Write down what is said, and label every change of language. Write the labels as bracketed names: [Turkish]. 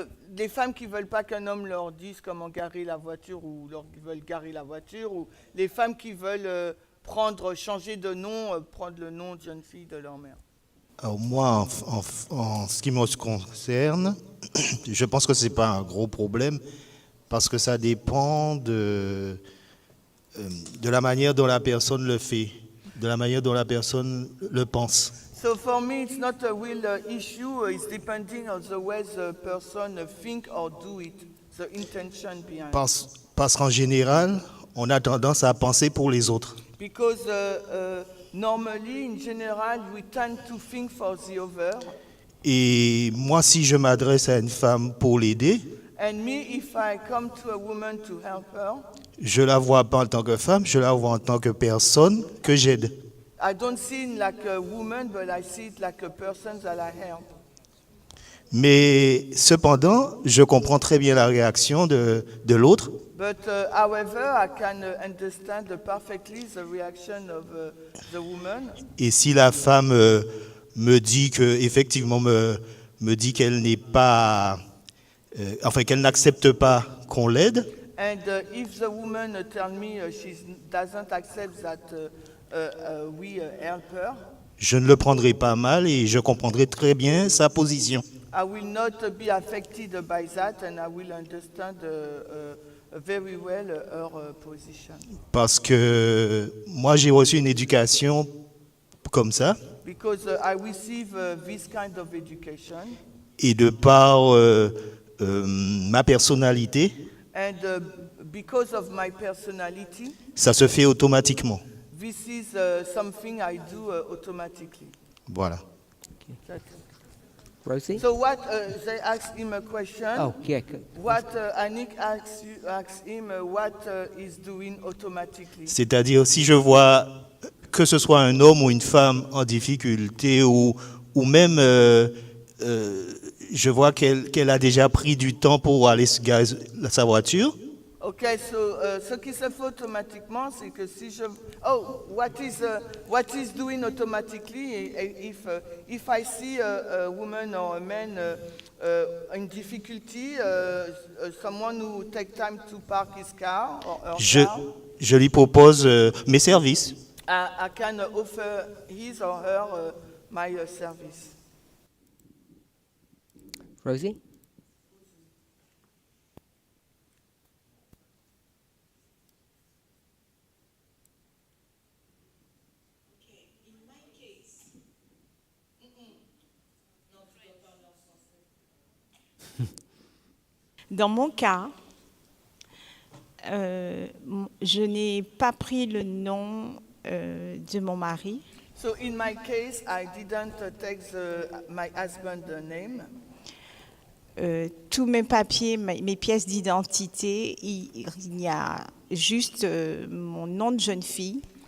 [French] Des femmes qui veulent pas qu'un homme leur dise comment garer la voiture ou qui veulent garer la voiture, ou les femmes qui veulent changer de nom, prendre le nom de jeune fille de leur mère. Alors moi, en ce qui me concerne, je pense que ce n'est pas un gros problème parce que ça dépend de la manière dont la personne le fait, de la manière dont la personne le pense. [English] So for me, it's not a real issue. It's depending on the way the person think or do it, the intention behind. [French] Parce qu'en général, on a tendance à penser pour les autres. [English] Because normally, in general, we tend to think for the other. [French] Et moi, si je m'adresse à une femme pour l'aider, [English] And me, if I come to a woman to help her, [French] je la vois pas en tant que femme, je la vois en tant que personne que j'aide. [English] I don't see it like a woman, but I see it like a person that I help. [French] Mais cependant, je comprends très bien la réaction de l'autre. [English] But however, I can understand perfectly the reaction of the woman. [French] Et si la femme me dit que effectivement me dit qu'elle n'est pas, enfin qu'elle n'accepte pas qu'on l'aide. [English] And if the woman tell me she doesn't accept that we help her. [French] je ne le prendrai pas mal et je comprendrai très bien sa position. [English] I will not be affected by that, and I will understand very well her position. [French] Parce que moi, j'ai reçu une éducation comme ça, [English] Because I receive this kind of education, [French] et de par ma personnalité, [English] and because of my personality, [French] ça se fait automatiquement. [English] this is something I do automatically. [French] Voilà. [English] That's- Rosie? So what they asked him a question. Oh, yeah. What Anik asked him what is doing automatically. [French] C'est-à-dire, si je vois que ce soit un homme ou une femme en difficulté, ou même je vois qu'elle a déjà pris du temps pour aller se garer sa voiture, Ok, ce qui se fait automatiquement, c'est que si je... [English] Oh, what is doing automatically if I see a woman or a man in difficulty, someone who take time to park his car or her car, [French] je lui propose mes services. [English] I can offer his or her my service. Rosie? [French] Dans mon cas, je n'ai pas pris le nom de mon mari. [English] So in my case, I didn't take my husband's name. [French] Tous mes papiers, mes pièces d'identité, il y a juste mon nom de jeune fille.